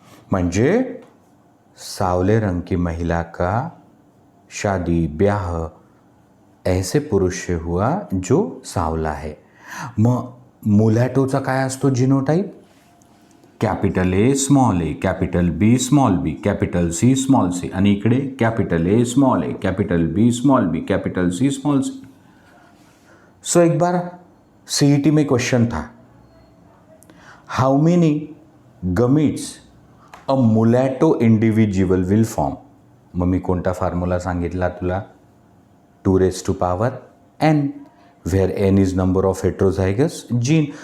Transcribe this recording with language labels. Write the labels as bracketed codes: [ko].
[hi] म्हणजे सावले रंग की महिला का शादी ब्याह ऐसे पुरुष से हुआ जो सावला है. [mr] मग मुलॅटोचा काय असतो genotype? [en] Capital A small A, capital B small B, capital C small C. [mr] आणि इकडे [en] Capital A small A, capital B small B, capital C small C. [hi] सो एक बार सीईटी में क्वेश्चन था, [en] How many gametes a mulatto individual will form. [mr] मग मी कोणता formula सांगितला तुला? [en] 2 raised to power n, where n is number of heterozygous gene.